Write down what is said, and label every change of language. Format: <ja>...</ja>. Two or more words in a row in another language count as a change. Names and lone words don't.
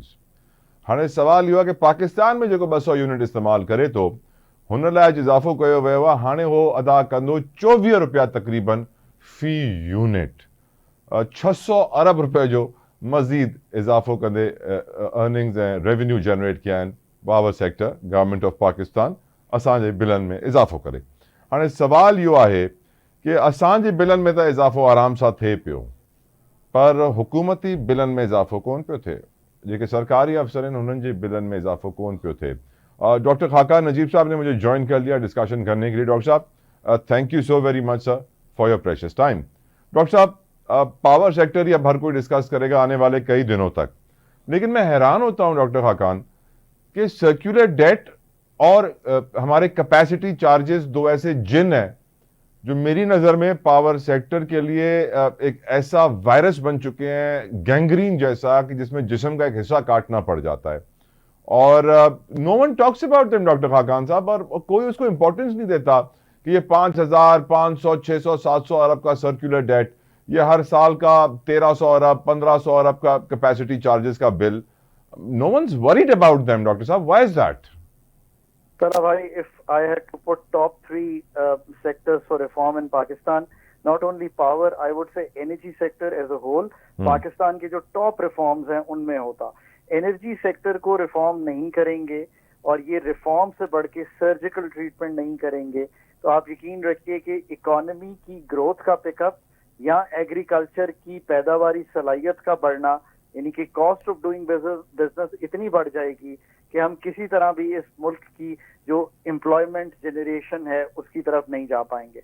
<sd>हाणे सवाल इहो आहे कि पाकिस्तान में जेको 200 यूनिट इस्तेमालु करे थो, हुन लाइ इज़ाफ़ो कयो वियो आहे। हाणे उहो अदा कंदो 24 रुपया तक़रीबन फी यूनिट। 600 अरब रुपए जो मज़ीद इज़ाफ़ो कंदे अर्निंग्स ऐं</sd> <en>revenue generate</en> <sd>किया आहिनि</sd> <en>power sector Government of Pakistan</en> <sd>असांजे बिलनि में इज़ाफ़ो करे। हाणे सवाल इहो आहे कि असांजे बिलनि में त इज़ाफ़ो आराम सां थिए पियो, पर हुकूमती बिलनि में इज़ाफ़ो कोन पियो थिए। जेके सरकारी अफसर आहिनि उन्हनि जे बिलनि में इज़ाफ़ो कोन पियो थिए।</sd> <ur>ڈاکٹر خاکا نجیب صاحب نے مجھے جوائن کر لیا ڈسکشن کرنے کے لیے.</ur> <en>डॉक्टर साहब thank you so very much sir for your precious time.</en> <ur>ڈاکٹر صاحب</ur> <en>power sector</en> <ur>یا ہر کوئی ڈسکس کرے گا آنے والے کئی دنوں تک، لیکن میں حیران ہوتا ہوں ڈاکٹر خاقان کہ</ur> <en>circular debt</en> <ur>اور ہمارے</ur> <en>capacity charges</en> <ur>دو ایسے جن ہیں جو میری نظر میں</ur> <en>power sector</en> <ur>کے لیے ایک ایسا وائرس بن چکے ہیں، گینگرین جیسا، کہ جس میں جسم کا ایک حصہ کاٹنا پڑ جاتا ہے. اور</ur> <en>no one talks about them</en> <ur>ڈاکٹر خاقان صاحب، اور کوئی اس کو امپورٹنس نہیں دیتا کہ یہ 5,000، 500، 600، 700 ارب کا</ur> <en>circular debt,</en> <ur>یہ ہر سال کا 1300 ارب، 1500 ارب کا</ur> <en>capacity charges</en> <ur>کا بل.</ur> <en>no one is worried about them Doctor Sahab, why is that? Sarabhai, if I had to put top three sectors for reform in Pakistan, not only power, I would say energy sector as a whole,</en> <ur>پاکستان کے جو</ur> <en>top reforms</en> <ur>ہیں ان میں ہوتا.</ur> <en>energy sector</en> <ur>کو ریفارم نہیں کریں گے اور یہ ریفارم سے بڑھ کے</ur> <en>surgical treatment</en> <ur>نہیں کریں گے تو آپ یقین رکھیے کہ اکانومی کی گروتھ کا پک اپ یا ایگریکلچر کی پیداواری صلاحیت کا بڑھنا، یعنی کہ</ur> <en>cost of doing business</en> <ur>اتنی بڑھ جائے گی کہ ہم کسی طرح بھی اس ملک کی جو</ur> <en>employment generation</en> <ur>ہے اس کی طرف نہیں جا پائیں گے.</ur>